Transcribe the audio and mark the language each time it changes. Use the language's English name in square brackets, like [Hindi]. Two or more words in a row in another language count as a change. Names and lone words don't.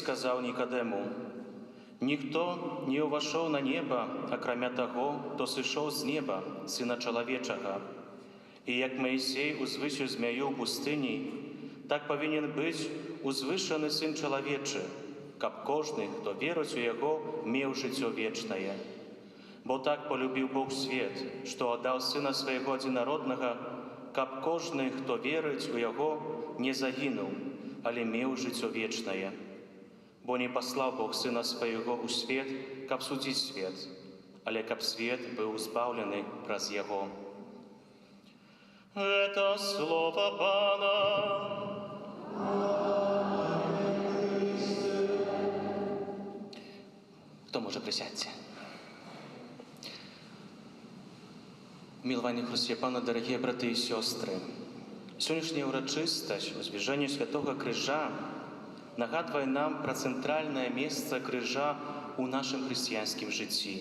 [Belarusian] сказав Нікодему: «Ніхто не увайшов на небо, акрамя того, хто сышоў з неба, Сына Чалавечага. І як Моїсей узвысіў змяю ў пустыні, так павінен быць узвышаны Сын Чалавечы, каб кожны, хто верыць у Яго, меў жыццё вечнае. Бо так полюбіў Бог свет, што аддаў Сына Свайго адзінароднага, каб кожны, хто верыць у Яго, не загінуў, але меў жыццё вечнае. Бо не паслаў Бог Сына Свайго ў свет, каб судзіць свет, але каб свет быў збаўлены праз Яго». [Russian] Это слово Пана. [Ukrainian] Хто може присядьте? Миловані Христі Пана, дорогі брати і сестри, сьогоднішня урочистість у звіженні Святого Крижа нагадує нам про центральне місце крижа у нашому християнському житті.